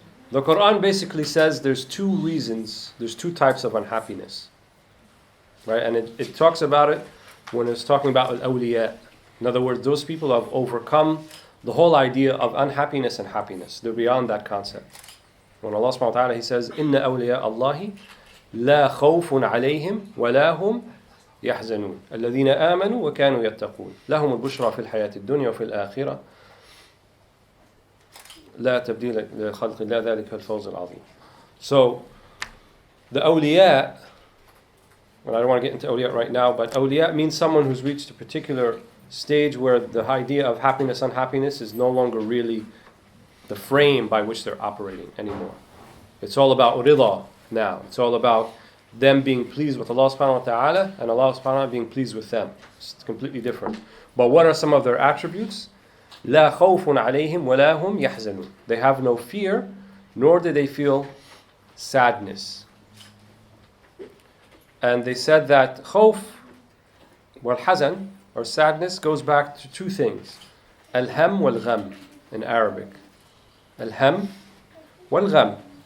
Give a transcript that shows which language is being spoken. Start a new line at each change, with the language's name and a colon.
English: The Quran basically says there's two reasons, there's two types of unhappiness. Right? And it talks about it when it's talking about al-awliya. In other words, those people have overcome the whole idea of unhappiness and happiness. They're beyond that concept. When Allah subhanahu wa ta'ala, He says,
Arabic: إِنَّ أَوْلِيَاءَ اللَّهِ لَا خَوْفٌ عَلَيْهِمْ وَلَا هُمْ يَحْزَنُونَ الَّذِينَ آمَنُوا وَكَانُوا يَتَّقُونَ لَهُمُ الْبُشْرَى فِي الْحَيَاةِ الدُّنْيَا وفي الْآخِرَةِ لا تبديل لخلق الله ذلك الفوز العظيم.
English: So, the awliya, well, I don't want to get into awliya right now, but awliya means someone who's reached a particular stage where the idea of happiness, unhappiness is no longer really the frame by which they're operating anymore. It's all about rida now. It's all about them being pleased with Allah subhanahu wa ta'ala and Allah subhanahu wa ta'ala being pleased with them. It's completely different. But what are some of their attributes?
Arabic: لا خوف عليهم ولا هم يحزنون.
English: They have no fear, nor do they feel sadness. And they said that khawf, wal hazan, or sadness, goes back to two things. Al-ham wal-gham in Arabic. Al-ham wal-gham.